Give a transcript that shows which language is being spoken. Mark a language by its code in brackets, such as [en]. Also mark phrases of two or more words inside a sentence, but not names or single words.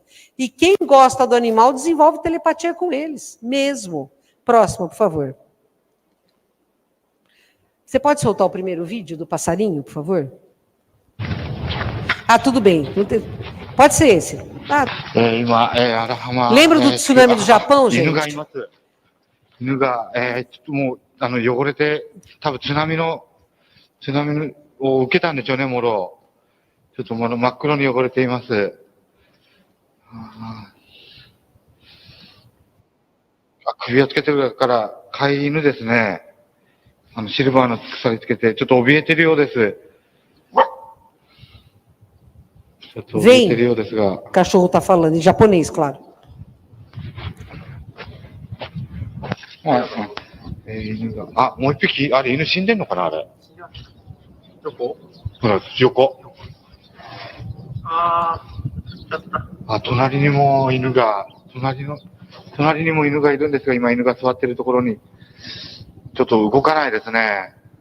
[pt] E quem gosta do animal desenvolve telepatia com eles, mesmo. Próximo, por favor. Você pode soltar o primeiro vídeo do passarinho, por favor? Ah, tudo bem. Pode ser esse. Ah. Lembra do tsunami do Japão, gente? [ja] 犬が、ちょっともう、汚れて、多分津波を受けたんでしょうね、もろ。ちょっと真っ黒に汚れています。首をつけてるから、飼い犬ですね。シルバーの鎖つけて、ちょっと怯えてるようです。ちょっと怯えてるようですが。 [pt] Cachorro está falando, em japonês, claro. [ja] 犬が。あ、もう一匹、あれ、犬死んでんのかな、あれ。どこ？ほら、横。あ、隣にも犬が、隣にも犬がいるんですが、今犬が座ってるところに、ちょっと動かないですね。